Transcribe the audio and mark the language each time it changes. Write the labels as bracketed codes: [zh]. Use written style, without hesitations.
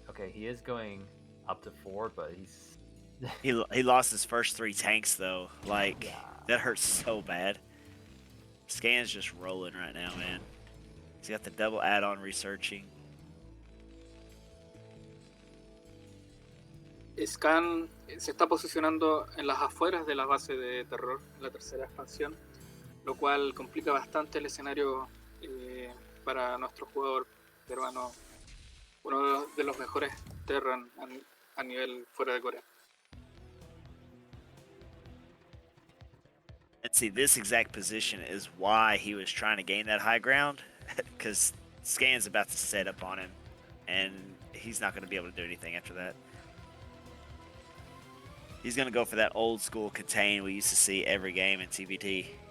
[en] Okay, he is going up to 4, but he's He lost his first 3 tanks though. Like Yeah. that hurts so bad. Scan's just rolling right now, man. He's got the double add-on researching. [es] Scan se está posicionando en las afueras de la base de Terror, la tercera expansión, lo cual complica bastante el escenario para nuestro jugador peruano, uno de los mejores Terran a nivel fuera de Corea. [en] And see, this exact position is why he was trying to gain that high ground, because Scan's about to set up on him, and he's not going to be able to do anything after that. He's going to go for that old school contain we used to see every game in TVT.